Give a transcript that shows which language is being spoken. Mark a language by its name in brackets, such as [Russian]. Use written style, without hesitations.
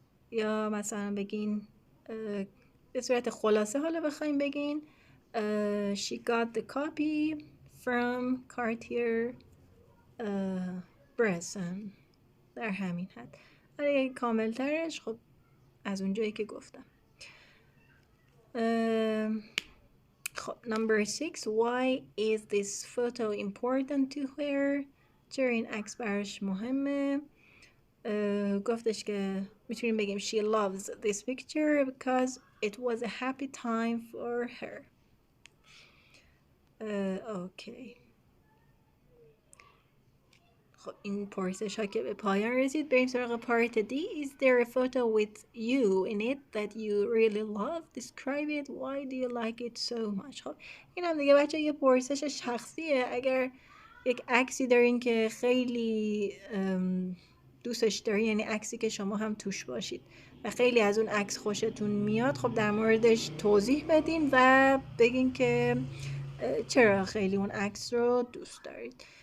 [Persian] یا مثلا بگین به صورت خلاصه حالا بخوایم بگین she got the copy from Cartier Bresson. در همین حد. ولی کامل ترش خب از اونجایی که گفتم. [English] خب number 6 why is this photo important to her؟ چرا این عکس براش مهمه؟ گفتش که میتونیم بگیم she loves this picture because it was a happy time for her. [Persian] اوکی. خب این پرسش ها که به پایان رسید، بریم سراغ پارت دی. [English] Is there a photo with you in it that you really love? Describe it. Why do you like it so much? [Persian] خب این هم دیگه بچه یه پرسش شخصیه. اگر یک عکسی دارین که خیلی دوستش داری، یعنی عکسی که شما هم توش باشید و خیلی از اون عکس خوشتون میاد، خب در موردش توضیح بدین و بگین که چرا خیلی اون عکس رو دوست دارید.